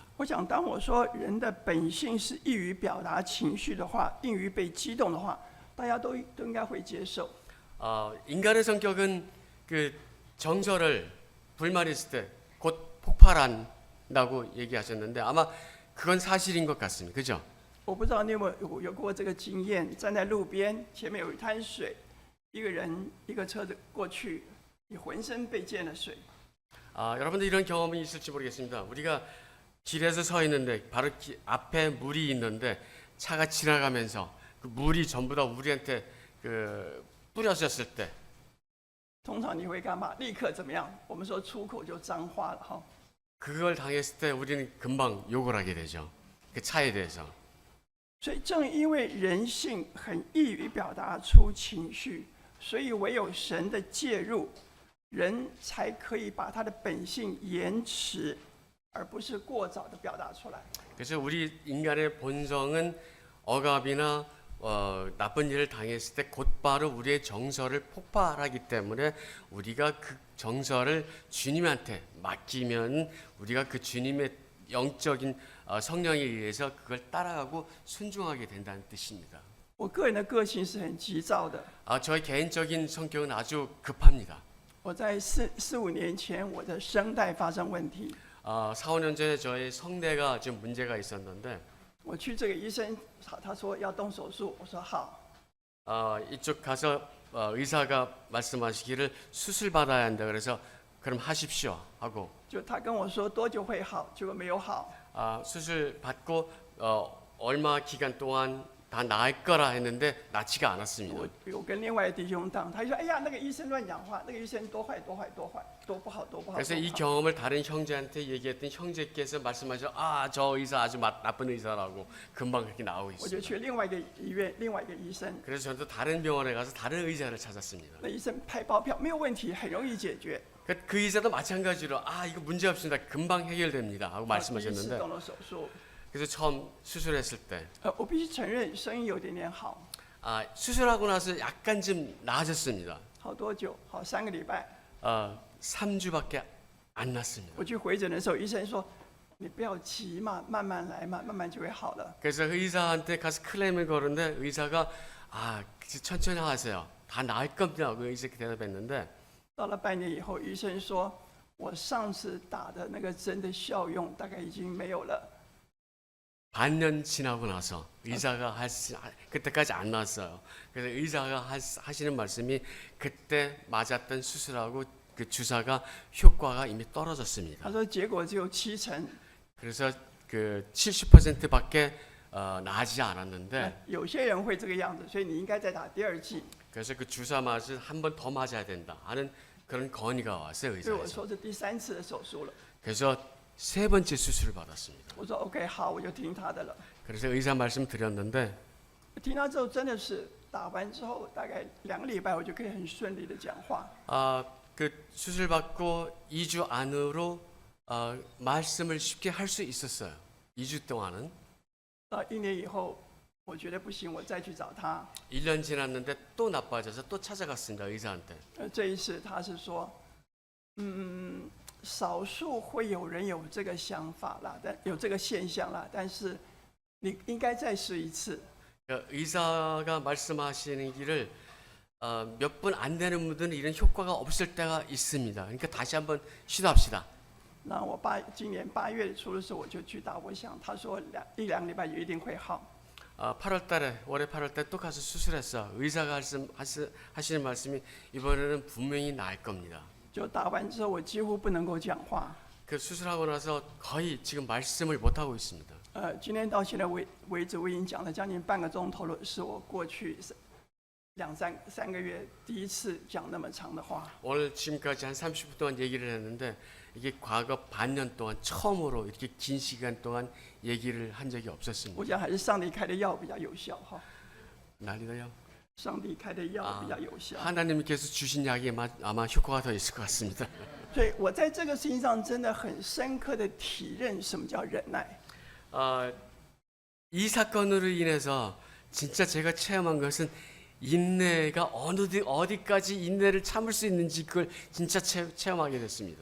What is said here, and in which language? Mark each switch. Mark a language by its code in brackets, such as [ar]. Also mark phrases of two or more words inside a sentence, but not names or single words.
[zh] 我想，当我说人的本性是易于表达情绪的话，易于被激动的话，大家都应该会接受。 [ko] 인간의 성격은 그 정서를 불만했을 때 곧 폭발한다고 얘기하셨는데 아마 그건 사실인 것 같습니다. 그죠? [zh] 我不知道你有过这个经验，站在路边，前面有一滩水，一个人一个车子过去，你浑身被溅了水。 [ko] 여러분들 이런 경험이 있을지 모르겠습니다. 우리가 길에서 서 있는데 바로 앞에 물이 있는데 차가 지나가면서 그 물이 전부 다 우리한테 뿌려졌을 때 [zh] 通常你会干嘛？立刻怎么样？我们说出口就脏话了哈。 [ko] 그걸 당했을 때 우리는 금방 욕을 하게 되죠. 그 차에 대해서. [zh] 所以正因为人性很易于表达出情绪，所以唯有神的介入，人才可以把他的本性延迟，而不是过早的表达出来。 [ko] 그래서 우리 인간의 본성은 억압이나 나쁜 일을 당했을 때 곧바로 우리의 정서를 폭발하기 때문에 우리가 그 정서를 주님한테 맡기면 우리가 그 주님의 영적인 성령에 의해서 그걸 따라가고 순종하게 된다는 뜻입니다. [zh] 我个人的个性是很急躁的。 [ko] 저의 개인적인 성격은 아주 급합니다. [zh] 我在4-5年前，我的声带发生问题， [ko] 4, 5년 전에 저의 성대가 좀 문제가 있었는데 [zh] 我去这个医生，他说要动手术，我说好。 [ko] 이쪽 가서 의사가 말씀하시기를 수술 받아야 한다 그래서 그럼 하십시오 하고 [zh] 就他跟我说多久会好，结果没有好。 [ko] 수술 받고 얼마 기간 동안 다 나을 거라 했는데 낫지가 않았습니다. [zh] 我有跟另外的弟兄讲，他就说：“哎呀，那个医生乱讲话，那个医生多坏多坏多坏，多不好多不好。” [ko] 그래서 이 경험을 다른 형제한테 얘기했더니 형제께서 말씀하셔, 저 의사 아주 나쁜 의사라고 금방 그렇게 나오고 [zh] 我就 [ko] 있습니다. [zh] 去另外一个医院，另外一个医生， [ko] 그래서 저도 다른 병원에 가서 다른 의사를 찾았습니다. [zh] 那医生拍包票没有问题，很容易解决。 [ko] 그 의사도 마찬가지로 이거 문제 없습니다. 금방 해결됩니다 하고 [zh] 第一次 [ko] 말씀하셨는데 [zh] 动了手术， [ko] 그래서 처음 수술했을 때 [zh] 我必须承认声音有点点好， [ko] 수술하고 나서 약간 좀 나아졌습니다. [zh] 好多久？好3个礼拜。 [ko] 3주밖에 안 났습니다. [zh] 我去回诊的时候，医生说：“你不要急嘛，慢慢来嘛，慢慢就会好了。 [ko] 그래서 의사한테 가서 클레임을 거는데 의사가 천천히 하세요. 다 나을 겁니다. 그 의사가 대답했는데 [zh] 到了半年以后，医生说：“我上次打的那个针的效用大概已经没有了。 [ko] 반년 지나고 나서 의사가 그때까지 안 나왔어요. 그래서 의사가 하시는 말씀이 그때 맞았던 수술하고 그 주사가 효과가 이미 떨어졌습니다. [zh] 他说结果只有70%， [ko] 그래서 그 70%밖에 나아지지 않았는데 [zh] 有些人会这个样子，所以你应该再打第2剂。 [ko] 그래서 그 주사 맞을 한 번 더 맞아야 된다 하는 그런 건의가 왔어요 [zh] 所以我 [ko] 의사에서. [zh] 说是第3次的手术了。 [ko] 그래서 3번째 수술을 받았습니다. [zh] 我说 OK 好，我就听他的了。 [ko] 그래서 의사 말씀 드렸는데 [zh] 听他之后真的是打完之后大概2个礼拜，我就可以很顺利的讲话。 [ko] 그 수술 받고 2주 안으로 말씀을 쉽게 할 수 있었어요. 2주 동안은. [zh] 到1年以后，我觉得不行，我再去找他。 [ko] 1년 지났는데 또 나빠져서 또 찾아갔습니다. 의사한테. [zh] 这一次他是说，少数会有人有这个想法啦，但有这个现象啦，但是你应该再试一次。 [ko] 의사가 말씀하시는 길을 몇 분 안 되는 분들은 이런 효과가 없을 때가 있습니다. 그러니까 다시 한번 시도합시다. [zh] 那我今年8月初的时候我就去打，我想他说1、2个礼拜也一定会好。 [ko] 8월달에 올해 8월달에 또 가서 수술했어. 의사가 하시는 말씀이 이번에는 분명히 나을 겁니다. [zh] 就打完之后，我几乎不能够讲话。 [ko] 그 수술하고 나서 거의 지금 말씀을 못 하고 있습니다. [zh] 今天到现在为止，我已经讲了将近半个钟头了，是我过去3个月第一次讲那么长的话。 [ko] 오늘 지금까지 한 30분 동안 얘기를 했는데 이게 과거 반년 동안 처음으로 이렇게 긴 시간 동안 얘기를 한 적이 없었습니다. [zh] 我想还是上帝开的药比较有效哈， [ko] 난리나요? [zh] 上帝开的药比较有效。 [ko] 하나님께서 주신 약이 아마 효과가 더 있을 것 같습니다. [zh] 所以我在这个事情上真的很深刻的体认什么叫忍耐。 [ko] 이 사건으로 인해서 진짜 제가 체험한 것은 인내가 어디까지 인내를 참을 수 있는지 그걸 진짜 체험하게 됐습니다.